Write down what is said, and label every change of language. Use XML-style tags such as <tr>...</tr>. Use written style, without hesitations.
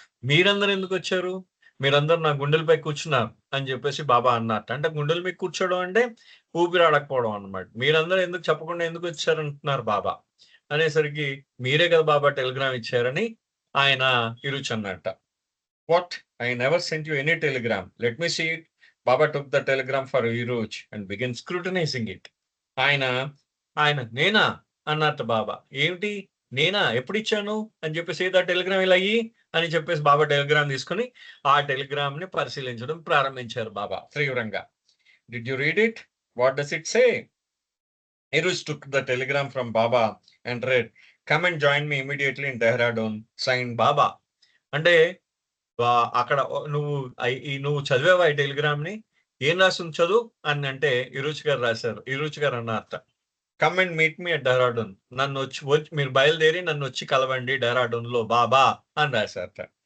<te>"మీరందరూ ఎందుకొచ్చారు? మీరందరూ నా గుండెలపై కూర్చున్నారు" అని చెప్పేసి బాబా అన్నారట. అంటే గుండెల మీద కూర్చోవడం అంటే ఊపిరాడకపోవడం అన్నమాట. "మీరందరూ ఎందుకు చెప్పకుండా ఎందుకొచ్చారంటున్నారు బాబా" అనేసరికి, "మీరే కదా బాబా టెలిగ్రామ్ ఇచ్చారని" ఆయన ఇరుచ్ అన్నట్ట.</te> <en>"What? I never sent you any telegram. Let me see it." Baba took the telegram for Iroj and began scrutinizing it.</en> <te>ఆయన, "నేనా?" అన్నట్టు బాబా. "ఏమిటి? నేనా? ఎప్పుడిచ్చాను?" అని చెప్పేసి, "ఏదా టెలిగ్రామ్ ఇలా ఇయ్యి" అని చెప్పేసి బాబా టెలిగ్రామ్ తీసుకొని, ఆ టెలిగ్రామ్‌ని పరిశీలించడం ప్రారంభించారు బాబా తీవ్రంగా.</te> <en>"Did you read it? What does it say?" Iroj took the telegram from Baba and read, "Come and join me immediately in Dehradun. Signed Baba."</en> <te>అంటే అక్కడ నువ్వు చదివావా ఈ టెలిగ్రామ్‌ని? ఏం రాసుంది చదువు అనంటే ఇరుచ్ గారు రాసారు. ఇరుచ్ గారు అన్నారట.</te> <en>"Come and meet me at Dehradun."</en> <te>నన్నొచ్చి మీరు బయలుదేరి నన్నొచ్చి కలవండి డెహ్రాడూన్‌లో బాబా అని రాసారట.</te>